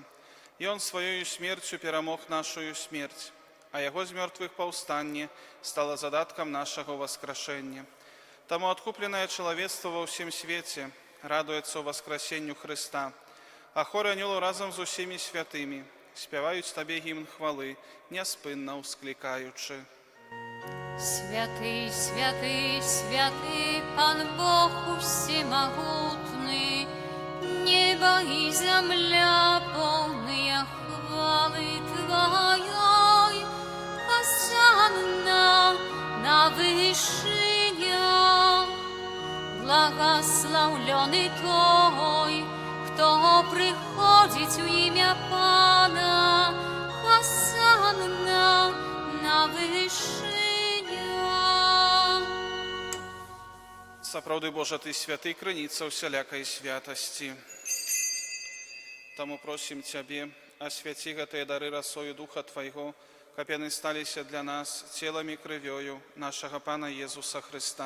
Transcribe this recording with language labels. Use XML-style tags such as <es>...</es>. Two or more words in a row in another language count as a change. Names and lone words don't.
<be>Ён сваёю смерцю перамог нашую смерць, а Яго з мёртвых паўстанне стала задаткам нашага ўваскрашэння. Таму адкупленае чалавецтва ва ўсім свеце радуецца ўваскрасенню Хрыста, а хоры анёлаў разам з усімі святымі спяваюць Табе гімн хвалы, няспынна ўсклікаючы.</be> <ru>Святый, святый, святый, Пан Бог усемогутный, небо и земля полные хвалы Твоей. Хосанна на вышине, благословленный Той, кто приходит в имя Пана. Хосанна на вышине.</ru> <be>Сапраўды, Божа, Ты святы, крыніца ўсялякай святасці. Таму просім Цябе, асвяці гэтыя дары расою Духа Твайго, каб яны сталіся для нас целам і крывёю нашага Пана Езуса Хрыста.</be>